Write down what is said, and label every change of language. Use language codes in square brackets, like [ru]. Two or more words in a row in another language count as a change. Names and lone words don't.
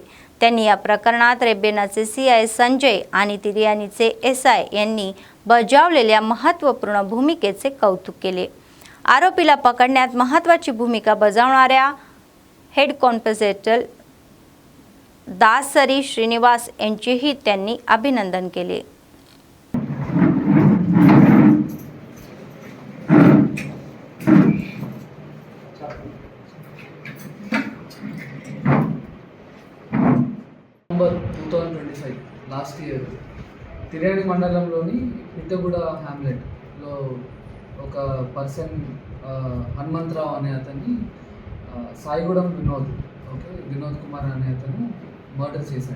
[mr] त्यांनी या प्रकरणात रेबेनाचे सीआय संजय आणि तिर्याणीचे एसआय यांनी बजावलेल्या महत्त्वपूर्ण भूमिकेचे कौतुक केले। आरोपीला पकडण्यात महत्त्वाची भूमिका बजावणाऱ्या हेड कॉन्स्टेबल दासरी श्रीनिवास यांचेही त्यांनी अभिनंदन केले। [te] November 2025 [en] last year [te] తిర్యాణి మండలంలోని పిట్టగూడ హ్యామ్లెట్లో ఒక పర్సన్ హనుమంతరావు అనే అతన్ని సాయిగూడెం వినోద్ కుమార్ అనే అతను మర్డర్ చేశాడు।